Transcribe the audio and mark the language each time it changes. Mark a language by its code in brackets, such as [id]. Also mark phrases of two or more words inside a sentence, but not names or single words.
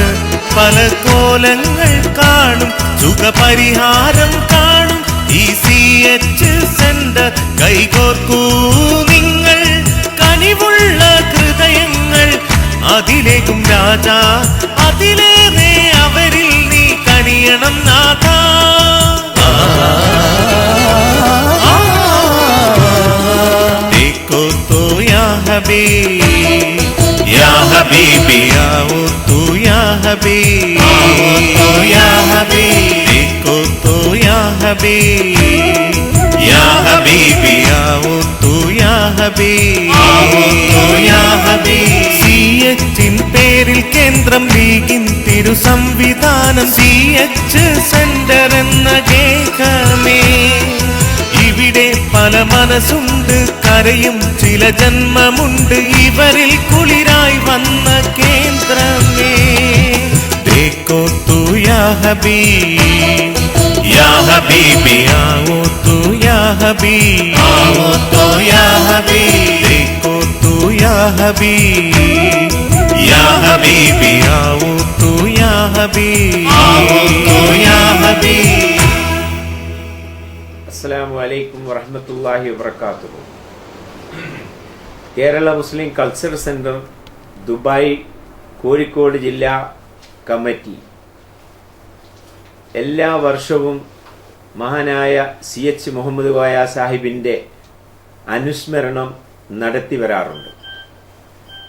[ml] പല കോലങ്ങൾ കാണും, സുഖപരിഹാരം കാണും ഈ CH സെന്റർ. കൈകോർക്കൂ നിങ്ങൾ കനിവുള്ള ഹൃദയങ്ങൾ. അതിലേക്കും രാജാ, അതിലേറെ അവരിൽ നീ കനിയണം നാഥാ. [hi] देखो तो [ar] يا حبيب يا حبيبي [hi] आओ तू [ar] يا حبيب, [hi] आओ तो [ar] يا حبيب, [hi] देखो तो [ar] يا حبيب يا حبيبي [hi] आओ तू [ar] يا حبيب, [hi] आओ तो [ar] يا حبيب. [ml] CH പേരിൽ കേന്ദ്രം ലീഗിൻ തിരു സംവിധാനം CH സെന്റർ എന്ന കേൾക്കമേ. ഇവിടെ പല മനസ്സുണ്ട്, കരയും ചില ജന്മമുണ്ട്, ഇവരിൽ കുളിരായി വന്ന കേന്ദ്രമേ. [hi] देखो तू [ar] يا حبيب يا حبيبي [hi] आओ तू [ar] يا حبيب, [hi] आओ तो [ar] يا حبيب, [hi] देखो तू [ar] يا حبيب يا حبيبي [hi] आओ तू [ar] يا حبيب, [hi] आओ तो [ar] يا حبيب. السلام عليكم ورحمة الله وبركاته. [ml] കേരള മുസ്ലിം കൾച്ചർ സെന്റർ ദുബായ് കോഴിക്കോട് ജില്ലാ കമ്മിറ്റി എല്ലാ വർഷവും മഹാനായ CH മുഹമ്മദ് കോയ സാഹിബിൻ്റെ അനുസ്മരണം നടത്തി വരാറുണ്ട്.